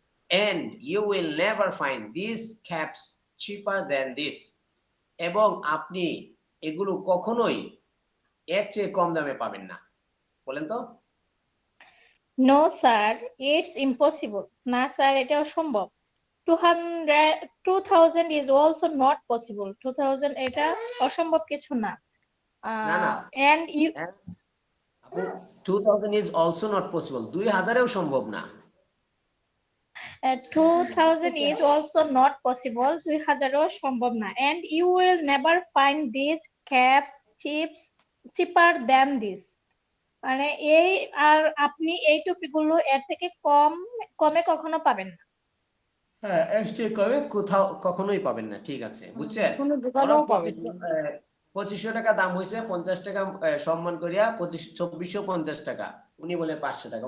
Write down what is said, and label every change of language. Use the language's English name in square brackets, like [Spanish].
[English] And you will never find these caps cheaper than this. [Bangla] এবং আপনি এগুলো কখনোই এর চেয়ে কম দামে পাবেন না। বলেন তো। [English] No sir, it's impossible. [Bangla] না স্যার, এটা অসম্ভব। [English] 2000 is also not possible. [Bangla] 2000 এটা অসম্ভব কিছু না। না না, [English] and you 2000 is also not possible. [Bangla] 2000-এও সম্ভব না। [English] 2000 is also not possible. [Bangla] 2000 ও সম্ভব না। [English] And you will never find these caps cheaper than this. [Bangla] মানে এই আর আপনি এই টুপিগুলো এর থেকে কমে কখনো পাবেন না। হ্যাঁ, এর চেয়ে কমে কোথাও কখনোই পাবেন না। ঠিক আছে, বুঝছেন? কোনো ওরা দোকানেও পাবেন না। 2500 টাকা দাম হয়েছে, 50 টাকা সম্মান করিয়া 2450 টাকা। উনি বলে 500 টাকা।